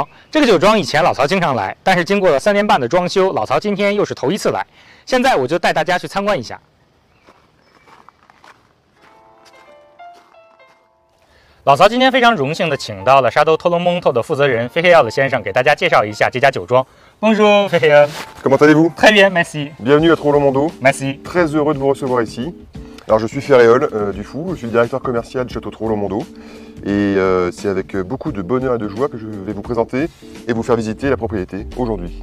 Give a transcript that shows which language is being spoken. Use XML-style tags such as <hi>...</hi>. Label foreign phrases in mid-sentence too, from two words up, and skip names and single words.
<zh>这个酒庄以前老曹经常来，但是经过了3年半的装修，老曹今天又是头一次来。现在我就带大家去参观一下。老曹今天非常荣幸的请到了沙都托龙蒙特的负责人菲黑奥的先生，给大家介绍一下这家酒庄。</zh> <fr>Bonjour, Féhéol. Comment allez-vous? Très bien, merci. Bienvenue à Trollon-Mondo. Merci. Très heureux de vous recevoir ici. Alors je suis Féhéol du Fou, je suis le directeur commercial du château Trollon-Mondo et c'est avec beaucoup de bonheur et de joie que je vais vous présenter et vous faire visiter la propriété aujourd'hui.</fr>